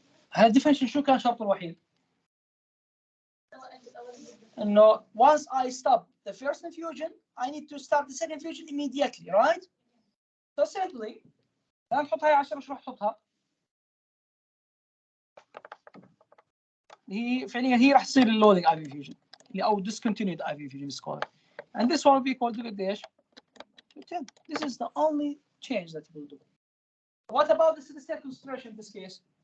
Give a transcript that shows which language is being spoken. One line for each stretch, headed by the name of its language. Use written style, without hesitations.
Arabic: هل الديفنشن شو كان شرطه الوحيد؟ انه
English: once I stop the first infusion, I need to start the second infusion immediately, right? So simply,
Arabic: خلينا نحط هاي عشان مش راح احطها. هي فعليا هي راح تصير اللودنج IV infusion او
English: discontinued IV infusion is called. And this one will be equal to قديش؟ 10. This is the only change that you will do. What about the steady state concentration in this case?